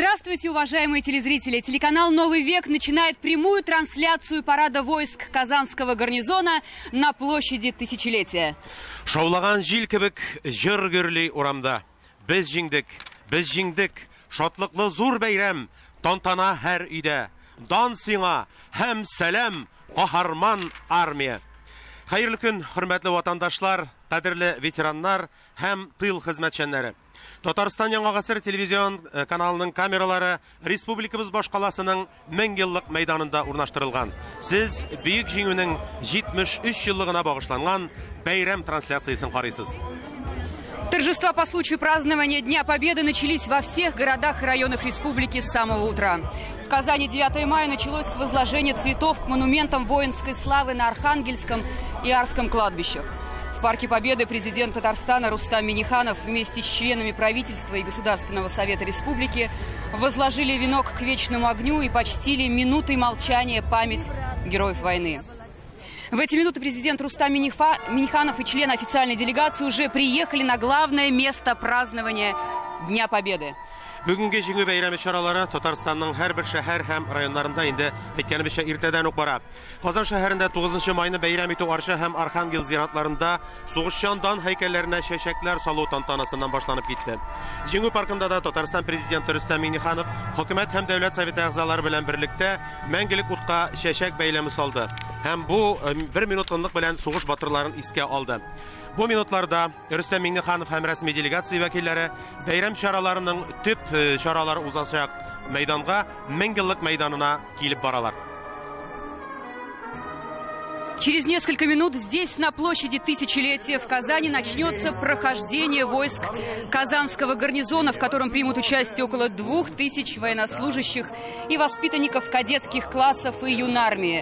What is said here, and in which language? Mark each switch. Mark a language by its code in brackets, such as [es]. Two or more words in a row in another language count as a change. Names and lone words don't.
[ru] Здравствуйте, уважаемые телезрители! Телеканал «Новый век» начинает прямую трансляцию парада войск Казанского гарнизона на площади Тысячелетия. [tt] Шаулаган жил кебек жыр гөрли урамда. Без жиңдик, шатлыклы зур бәйрәм, тантана һәр өйдә. Дан сиңа һәм сәлам, каһарман армия. Хәерле көн, хөрмәтле ватандашлар, кадерле ветераннар һәм тыл хезмәтчәннәре. Татарстан Яңа гасыр телевизион каналының камералары республикабыз башкаласының 1000 еллык мәйданында урнаштырылган. Сез бөек җиңүнең 73 еллыгына багышланган бәйрәм трансляциясын карыйсыз. [ru] Торжества по случаю празднования Дня Победы начались во всех городах и районах республики с самого утра. В Казани 9 мая началось с возложения цветов к монументам воинской славы на Архангельском и Арском кладбищах. В Парке Победы президент Татарстана Рустам Минниханов вместе с членами правительства и Государственного совета республики возложили венок к вечному огню и почтили минутой молчания память героев войны. В эти минуты президент Рустам Минниханов и члены официальной делегации уже приехали на главное место празднования Дня Победы. [tt] Бүгенге җиңү бәйрәме чаралары Татарстанның һәрбер шәһәр һәм районнарында инде әйткәнебезчә иртәдән үк бара. Казан шәһәрендә 9 майны бәйрәм итү Арча һәм Архангел зиратларында сугышчан дан һәйкәлләренә чәчәкләр салу тантанасыннан башланып китте. Җиңү паркында да Татарстан президенты Рустам Минниханов хөкүмәт һәм дәүләт советы әгъзалары белән берлектә мәңгелек утка чәчәк бәйләме салды. Һәм бу 1 минут тынлык белән сугыш батырларын искә алды. Бу минутларда Рустам Минниханов һәм рәсми делегация вәкилләре бәйрәм чараларының төп чаралары узачак мәйданга 1000 еллык мәйданына килеп баралар. [ru] Через несколько минут здесь, на площади Тысячелетия в Казани, начнется прохождение войск Казанского гарнизона, в котором примут участие около 2000 военнослужащих и воспитанников кадетских классов и юнармии.